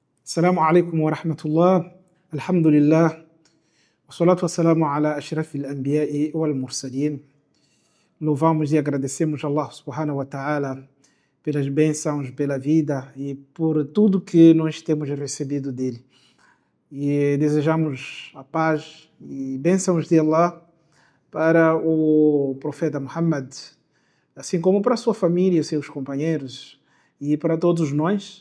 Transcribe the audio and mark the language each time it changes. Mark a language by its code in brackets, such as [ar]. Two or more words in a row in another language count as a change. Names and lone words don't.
[ar] السلام عليكم ورحمة الله، الحمد لله، والصلاة والسلام على أشرف الأنبياء والمرسلين. [pt] Louvamos e agradecemos a Allah [ar] سبحانه وتعالى [pt] pelas bênçãos, pela vida e por tudo que nós temos recebido dele. E desejamos a paz e bênçãos de Allah para o profeta Muhammad, assim como para a sua família e seus companheiros e para todos nós.